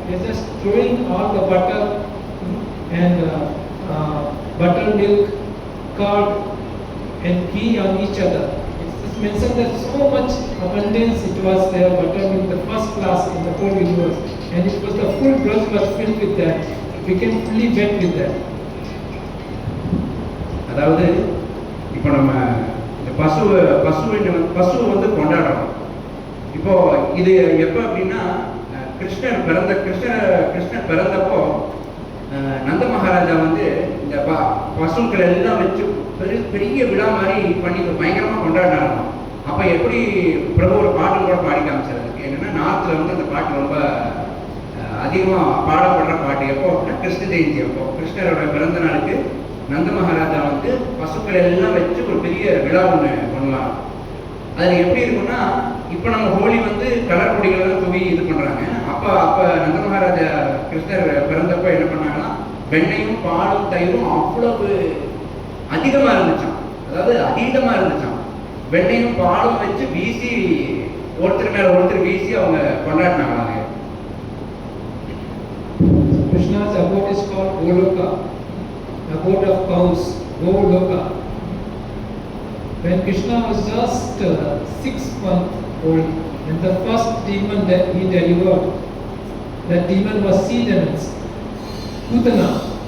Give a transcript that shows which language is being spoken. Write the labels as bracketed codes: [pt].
[en] They were just throwing all the butter and buttermilk, curd and ghee on each other. It's mentioned that so much abundance it was there, buttermilk, the first class in the whole universe. and it was the full brush was filled with that, became fully wet with that. [ta] அதாவது இப்போ நம்ம இந்த பசுவை வந்து கொண்டாடுறோம். இப்போ இது எப்போ அப்படின்னா கிருஷ்ணர் பிறந்தப்போ நந்த மகாராஜா வந்து இந்த பசுக்கள் எல்லாம் வச்சு பெரிய விழா மாதிரி பண்ணி பயங்கரமாக கொண்டாடினாராம். அப்போ எப்படி பிரபு ஒரு பாட்டு கூட பாடி காமிச்சார். அதுக்கு என்னன்னா நார்த்தில் வந்து அந்த பாட்டு ரொம்ப அதிகமாக பாடப்படுற பாட்டு எப்போ அப்படின்னா கிருஷ்ண ஜெயந்தி அப்போ கிருஷ்ணரோட பிறந்த நாளுக்கு நந்த மகாராஜா வந்து பசுக்கள் எல்லாம் வச்சு ஒரு பெரிய விழா ஒன்று பண்ணுவாங்க. அதில் எப்படி இருக்குன்னா இப்போ நம்ம ஹோலி வந்து கலர் பொடிகள்லாம் தூவி இது பண்ணுறாங்க. அப்போ நந்த மகாராஜா கிருஷ்ணர் பிறந்தப்போ என்ன பண்ணாங்கன்னா வெண்ணையும் பாலும் தயிரும் அவ்வளவு அதிகமாக இருந்துச்சான். அதாவது அதீதமாக இருந்துச்சான். வெண்ணையும் பாலும் வச்சு வீசி ஒருத்தர் மேலே ஒருத்தர் வீசி அவங்க கொண்டாடினாங்க. [en] Krishna's abode is called Goloka, abode of cows, Goloka. When Krishna was just 6 months old, and the first demon that he delivered, that demon was sea demons, Putana.